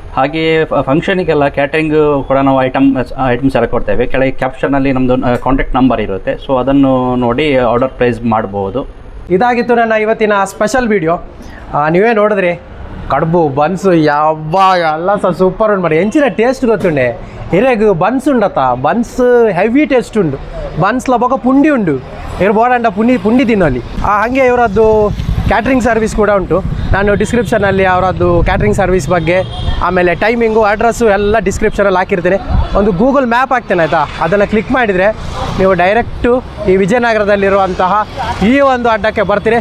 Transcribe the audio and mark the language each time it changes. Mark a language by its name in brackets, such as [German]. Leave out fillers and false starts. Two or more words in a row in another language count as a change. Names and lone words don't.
[Kannada] ಹಾಗೆ ಫಂಕ್ಷನಿಗೆಲ್ಲ ಕ್ಯಾಟ್ರಿಂಗ್ ಕೂಡ ನಾವು ಐಟಮ್ಸ್ ಎಲ್ಲ ಕೊಡ್ತೇವೆ. ಕೆಳಗೆ ಕ್ಯಾಪ್ಷನಲ್ಲಿ ನಮ್ಮದು [English] contact number [Kannada] ಇರುತ್ತೆ. ಸೊ ಅದನ್ನು ನೋಡಿ [English] order place [Kannada] ಮಾಡ್ಬೋದು. ಇದಾಗಿತ್ತು ನನ್ನ ಇವತ್ತಿನ [English] special video. [Kannada] ನೀವೇ ನೋಡಿದ್ರಿ ಕಡುಬು ಬನ್ಸು ಎಲ್ಲ ಸೂಪರ್ ಉಂಟು ಮಾಡಿ. [Tulu] ಎಂಚಿನ ಟೇಸ್ಟ್ ಗೊತ್ತುಂಡೆ ಹಿರೇಗು ಬನ್ಸ್ ಉಂಡತ್ತ. ಬನ್ಸ್ [English] heavy taste [Tulu] ಉಂಡು. ಬನ್ಸ್ಲ ಬೊಕ ಪುಂಡಿ ಉಂಡು. ಇವ್ರು ಬೋಡಂಡ ಪುಂಡಿ ತಿನ್ನೋಲ್ಲಿ. [Kannada] ಹಾಗೆ ಇವರದ್ದು [English] catering service [Kannada] ಕೂಡ ಉಂಟು. ನಾನು ಡಿಸ್ಕ್ರಿಪ್ಷನಲ್ಲಿ ಅವರದ್ದು [English] catering service [Kannada] ಬಗ್ಗೆ, ಆಮೇಲೆ ಟೈಮಿಂಗು, ಅಡ್ರೆಸ್ಸು ಎಲ್ಲ ಡಿಸ್ಕ್ರಿಪ್ಷನಲ್ಲಿ ಹಾಕಿರ್ತೇನೆ. ಒಂದು ಗೂಗಲ್ ಮ್ಯಾಪ್ ಹಾಕ್ತೇನೆ ಆಯಿತಾ. ಅದನ್ನು ಕ್ಲಿಕ್ ಮಾಡಿದರೆ ನೀವು ಡೈರೆಕ್ಟು ಈ ವಿಜಯನಗರದಲ್ಲಿರುವಂತಹ ಈ ಒಂದು ಅಡ್ಡಕ್ಕೆ ಬರ್ತೀರಿ.